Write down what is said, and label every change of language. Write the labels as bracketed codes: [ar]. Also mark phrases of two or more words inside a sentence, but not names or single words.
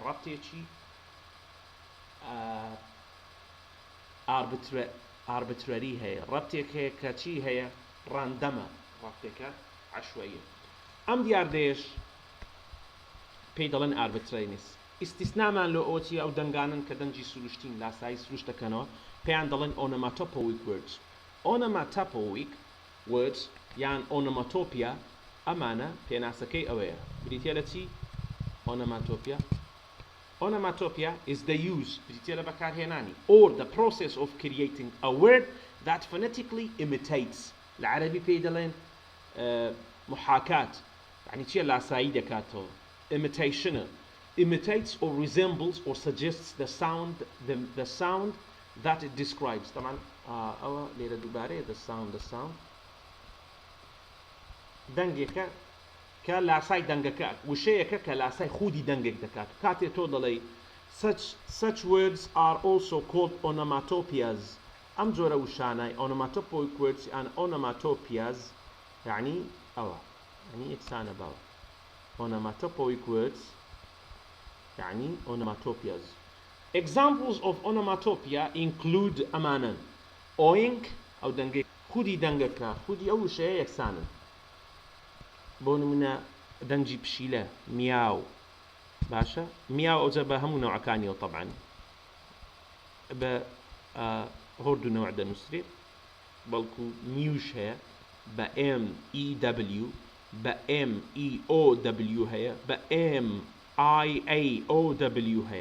[ckb] ڕەبتێکی ئاربترەری هەیە، ڕەبتێک هەیە کە چی هەیە؟ ڕاندەمە، ڕەبتێکە عەشوەییە. ئەم دیاردەیەش پێی دەڵێن arbitrariness. ئیستیسنامان لە ئەوەی ئەو دەنگانن کە دەنگی سروشتین، لاسایی سروشت دەکەنەوە، پێیان دەڵێن [en] onomatopoeic words. onomatopoeic words [ckb] یان onomatopoeia ئەمانە پێناسەکەی ئەوەیە. بریتیە لە چی؟ [en] Onomatopoeia is the use [ckb] بریتیە لە بەکارهێنانی [en] or the process of creating a word that phonetically imitates. [ckb] لە عەرەبی پێی دەڵێن محاکات، یعنی چیە؟ لاسایی دەکاتەوە. [en] imitation imitates or resembles or suggests the sound that it describes. [ckb] طبعا ئەوە لێرە دووبارەیە [en] the sound [ckb] دەنگێکە کە لاسای دەنگەکە، وشەیەکە کە لاسای خودی دەنگێک دەکات. کاتێ تۆ دەڵێ [en] such words are also called onomatopoeias. [ckb] ئەم جۆرە وشانای [en] onomatopoeic words and onomatopoeias [ckb] یعنی ئەوە، یعنی یەکسانە باوە. [en] onomatopoeic words یعنی onomatopoeias. Examples of onomatopoeia include [ckb] ئەمانن: oink ئەو دەنگێک، خودی دەنگەکە، خودی ئەو وشەیە یەکسانن. بۆ نمونە دەنگی پشیلە میاو، باشە؟ میاو ئەوجە بە هەموو نەوعەکانیەوە طبعاً بە هۆردوو نەوع دەنووسرێت، بەڵکو میوش هەیە بە MEW، بە MEOW هەیە، بە MIAOW هەیە.